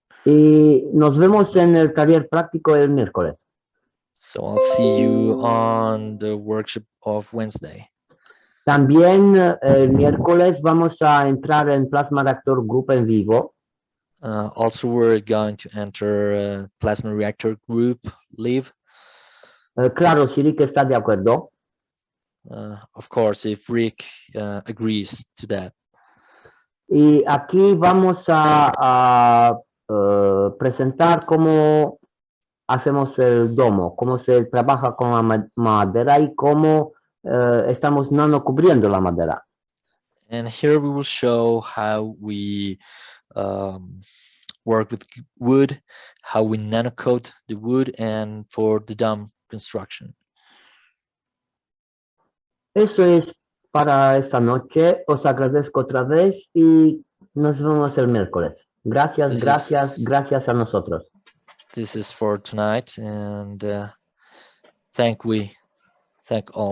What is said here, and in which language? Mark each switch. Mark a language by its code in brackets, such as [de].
[es] y nos vemos en el taller práctico el miércoles. [en] So I'll see you on the workshop of Wednesday. [es] También el miércoles vamos a entrar en Plasma Reactor Group en vivo. [en] Also, we're going to enter Plasma Reactor Group Live. [es] Claro, si Rick está de acuerdo. [en] Of course, if Rick agrees to that. [es] Y aquí vamos a presentar cómo hacemos el domo, cómo se trabaja con la madera y cómo estamos nano cubriendo la madera. [en] And here we will show how we work with wood, how we nanocoat the wood, and for the dome construction. [es] Eso es para esta noche. Os agradezco otra vez y nos vemos el miércoles. Gracias, gracias a nosotros. [en] This is for tonight, and thank all.